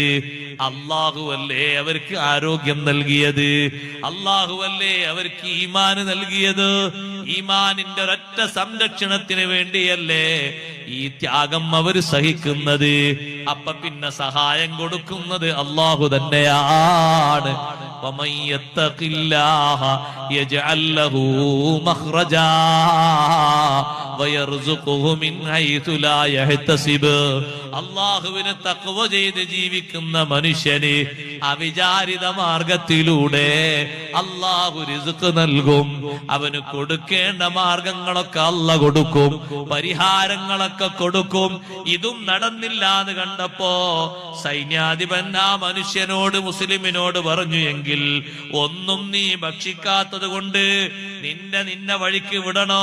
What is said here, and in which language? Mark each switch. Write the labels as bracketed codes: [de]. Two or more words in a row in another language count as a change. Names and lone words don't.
[ml] അല്ലാഹുവല്ലേ അവർക്ക് ആരോഗ്യം നൽകിയത്? അല്ലാഹുവല്ലേ അവർക്ക് ഈമാന് നൽകിയത്? ഈമാനിന്റെ ഒരൊറ്റ സംരക്ഷണത്തിന് വേണ്ടിയല്ലേ ഈ ത്യാഗം അവർ സഹിക്കുന്നത്? അപ്പൊ പിന്നെ സഹായം കൊടുക്കുന്നത് അല്ലാഹു തന്നെയാണ്. [ar] ومن يتق الله يجعل له مخرجا ويرزقه من حيث لا يحتسب. [ml] അല്ലാഹുവിനെ തഖ്വ ചെയ്ത് ജീവിക്കുന്ന മനുഷ്യന് അവിചാരിത മാർഗത്തിലൂടെ അല്ലാഹു റിസ്ക് നൽകും. അവന് കൊടുക്കേണ്ട മാർഗങ്ങളൊക്കെ അല്ലാഹു കൊടുക്കും, പരിഹാരങ്ങളൊക്കെ കൊടുക്കും. ഇതും നടന്നില്ല എന്ന് കണ്ടപ്പോ സൈന്യാധിപൻ ആ മനുഷ്യനോട്, മുസ്ലിമിനോട് പറഞ്ഞു, എങ്കിൽ ഒന്നും നീ ഭക്ഷിക്കാത്തത് കൊണ്ട് നിന്നെ വഴിക്ക് വിടണോ?